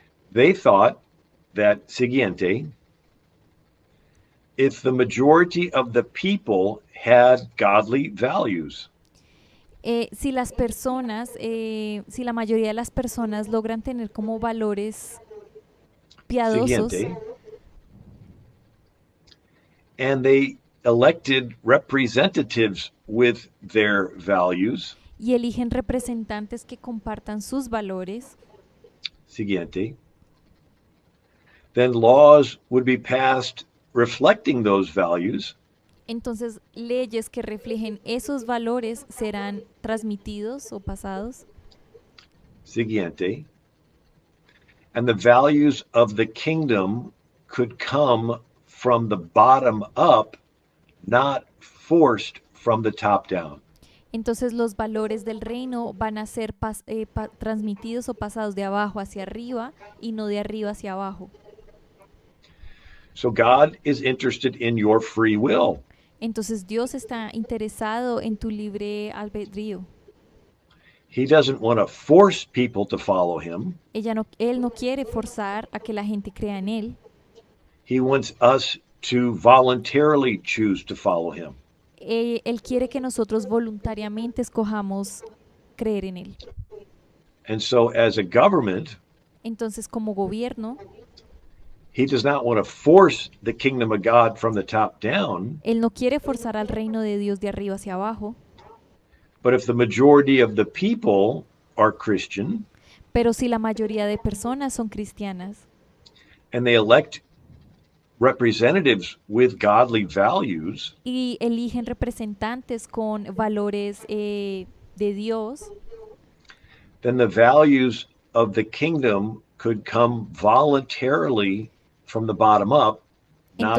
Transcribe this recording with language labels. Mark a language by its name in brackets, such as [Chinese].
[English] They thought that, siguiente, if the majority of the people had godly values, [Spanish] Si las personas, si la mayoría de las personas logran tener como valores piadosos Siguiente. [English] And they elected representatives with their values. [Spanish] y eligen representantes que compartan sus valores, Siguiente. [English] Then laws would be passed reflecting those values. [Spanish] entonces leyes que reflejen esos valores serán transmitidos o pasados. Siguiente. [English] And the values of the kingdom could come from the bottom up, not forced from the top down. [Spanish] Entonces los valores del reino van a ser transmitidos o pasados de abajo hacia arriba y no de arriba hacia abajo. [English] So God is interested in your free will. [Spanish] Entonces Dios está interesado en tu libre albedrío. [English] He doesn't want to force people to follow him. [Spanish] Él no quiere forzar a que la gente crea en Él. [English] He wants us to voluntarily choose to follow him. [Spanish] Él quiere que nosotros voluntariamente escojamos creer en Él. [English] And so, as a government, [Spanish] Entonces, como gobierno, [English] he does not want to force the kingdom of God from the top down. [Spanish] Él no quiere forzar al reino de Dios de arriba hacia abajo. [English] But if the majority of the people are Christian [Spanish] Pero si la mayoría de personas son cristianas [English] and they elect representatives with godly values, [Spanish] y eligen representantes con valores de Dios, [English] then the values of the kingdom could come voluntarily from the bottom up, not